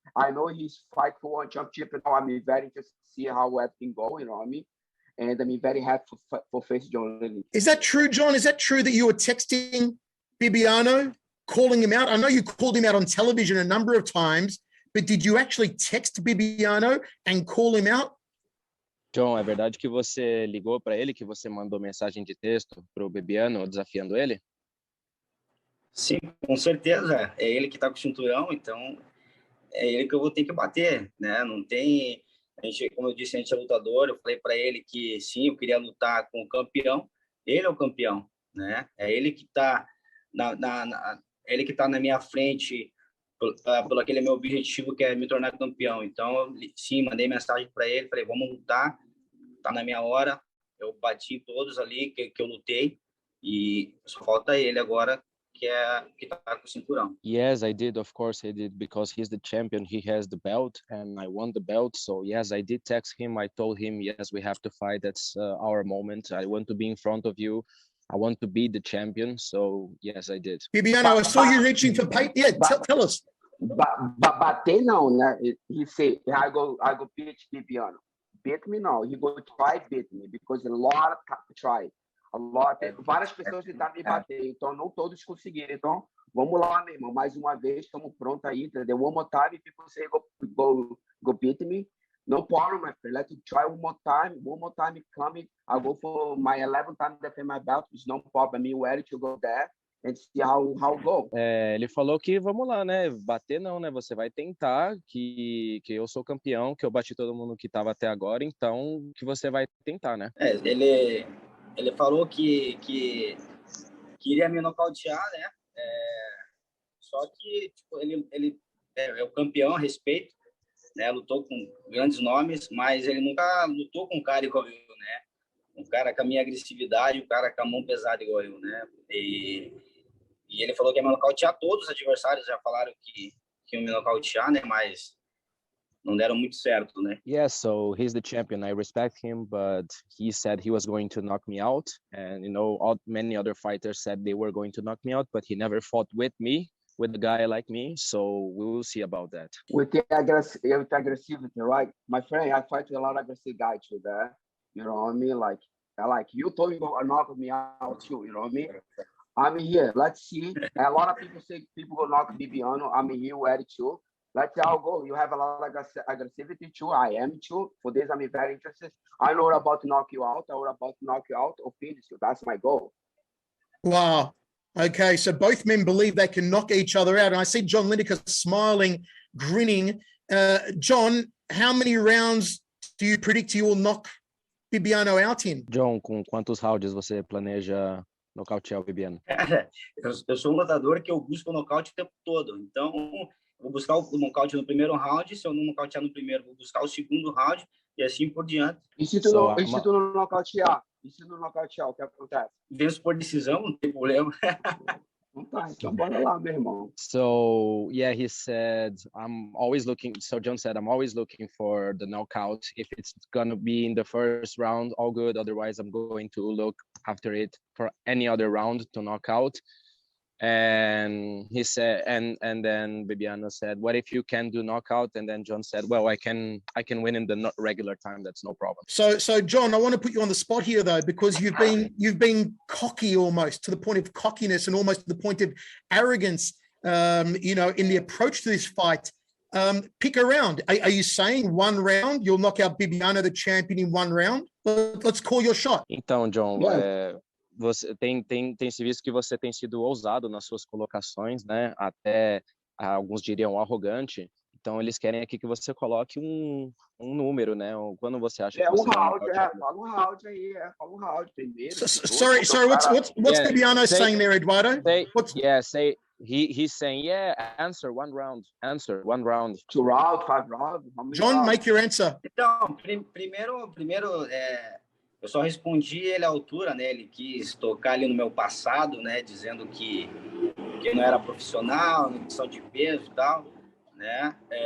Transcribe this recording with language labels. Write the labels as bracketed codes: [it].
[en] I know he's fight for one championship. Now I'm very interested to see how everything go, you know what I mean? And I'm very happy for face John Lineker. Is that true, John? Is that true that you were texting Bibiano, calling him out? I know you called him out on television a number of times, but did you actually text Bibiano and call him out? [pt] John, é verdade que você ligou para ele, que você mandou mensagem de texto para o Bibiano desafiando ele? Sim, com certeza. É ele que está com o cinturão, então é ele que eu vou ter que bater, né? Não tem... como eu disse, a gente é lutador. Eu falei para ele que sim, eu queria lutar com o campeão. Ele é o campeão, né? É ele que está na minha frente pelo aquele meu objetivo, que é me tornar campeão. Então, sim, mandei mensagem para ele, falei, vamos lutar, tá na minha hora, Eu bati todos ali que eu lutei e só falta ele agora que tá com o cinturão. [en] Yes, I did. Of course, I did, because he's the champion. He has the belt, and I won the belt. So yes, I did text him. I told him, yes, we have to fight. That's our moment. I want to be in front of you. I want to be the champion. So yes, I did. Bibiano, I saw you reaching for paper. Yeah, tell us. [pt] Bater não, né? [en] He say, I go beat Bibiano. Beat me [pt] não. [en] He go try beat me because a lot of try. [pt] Várias pessoas tentaram me bater, então não todos conseguiram. Então, vamos lá, meu irmão. Mais uma vez, estamos prontos aí, entendeu? [en] One more time, people say go beat me. No problem, my friend. Let's try one more time. One more time coming. I'll go for my 11th time defend my belt. It's no problem. I'm ready to go there and see how go. [pt] Ele falou que vamos lá, né? Bater não, né? Você vai tentar, que eu sou campeão, que eu bati todo mundo que estava até agora, então que você vai tentar, né? Ele falou que queria me nocautear, né? Só que tipo, ele é o campeão a respeito, né? Lutou com grandes nomes, mas ele nunca lutou com um cara igual eu, né? Um cara com a minha agressividade, um cara com a mão pesada igual eu, né? E ele falou que ia me nocautear. Todos os adversários já falaram que iam me nocautear, né? Mas não deram muito certo, né? [en] Yeah, so he's the champion. I respect him, but he said he was going to knock me out. And, many other fighters said they were going to knock me out, but he never fought with me, with a guy like me. So we will see about that. With the aggressivity, right? My friend, I fight with a lot of aggressive guys too, there. You know what I mean? Like you told me to knock me out too, you know what I mean? I'm here. Let's see. A lot of people say people go knock Bibiano. I'm here ready too. Let's see how it go. You have a lot of aggressivity too. I am too. For this, I'm very interested. I know about to knock you out. I know about to knock you out or finish you. That's my goal. Wow. Okay, so both men believe they can knock each other out. And I see John Lineker smiling, grinning. John, how many rounds do you predict you will knock Bibiano out in? John, com quantos rounds você planeja nocautear o Bibiano? Cara, eu sou um lutador que eu busco o nocaute o tempo todo. Então, vou buscar o nocaute no primeiro round. Se eu não nocautear no primeiro, vou buscar o segundo round e assim por diante. E se tu não nocautear? O que acontece? Venço por decisão, não tem problema. Então bora lá, meu irmão. So yeah, he said, John said, I'm always looking for the knockout. If it's gonna be in the first round, all good. Otherwise, I'm going to look after it for any other round to knock out. And he said, and then Bibiano said, what if you can do knockout? And then John said, well, I can win in the regular time. That's no problem. So John, I want to put you on the spot here though, because you've been cocky almost to the point of cockiness and almost to the point of arrogance, in the approach to this fight. Pick a round. Are you saying one round you'll knock out Bibiano, the champion, in one round? Let's call your shot. [pt] Então, John, você tem se visto que você tem sido ousado nas suas colocações, né? Até alguns diriam arrogante. Então eles querem aqui que você coloque um número, né? Quando você acha que você fala um round aí, fala um round primeiro. [en] Sorry, what's Bibiano saying there, Eduardo? He's saying, answer one round. 2 rounds, 5 rounds. John, make your answer. [pt] Então, primeiro eu só respondi ele à altura, né? Ele quis tocar ali no meu passado, né? Dizendo que não era profissional, na questão de peso e tal, né?